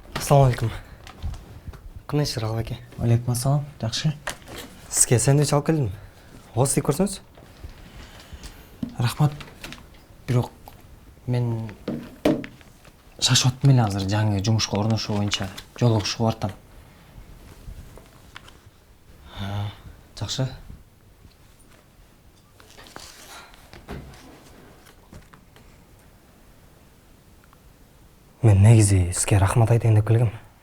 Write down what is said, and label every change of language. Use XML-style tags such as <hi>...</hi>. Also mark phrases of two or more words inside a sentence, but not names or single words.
<ky>Ассалаумалейкум. Кымдайсыздар Алып аке? Алейкум ассалам, жакшы.</ky> <kk>Сізге сэндвич алып келдім. Осы істеп көрсеңіз. Рахмат.</kk> <ky>Бирок мен шашып аттым эле азыр жаңы жумушка орношуу боюнча жолугушууга бартам.</ky> <kk>Жақсы.</kk> <ky>Мен негизи сізге рахмат айтайын деп келгем.</ky>